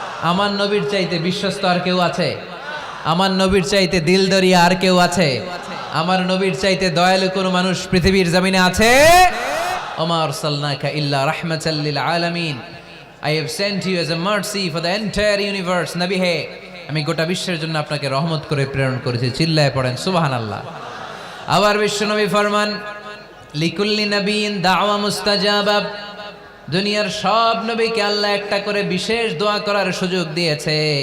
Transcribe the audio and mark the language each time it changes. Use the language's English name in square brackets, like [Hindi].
[Bangla] আমার নবীর চাইতে বিশ্বস্ত আর কেউ আছে? আমার নবীর চাইতে দিলদরিয়া আর কেউ আছে? আমার নবীর চাইতে দয়ালু কোনো মানুষ পৃথিবীর জমিনে আছে? [Arabic] ওমা আরসালনাকা ইল্লা রাহমাতাল লিল আলামিন, [English] I have sent you as a mercy for the entire universe. [Bangla] নবী হে, আমি গোটা বিশ্বের জন্য আপনাকে রহমত করে প্রেরণ করেছি। চিল্লায় পড়েন সুবহানাল্লাহ। আবার বিশ্ব নবী ফরমান, [Arabic] লিকুল্লি নবিয়িন দাওয়া মুস্তাজাবা, [Bangla] দুনিয়ার সব নবীকে আল্লাহ একটা করে বিশেষ দোয়া করার সুযোগ দিয়েছে।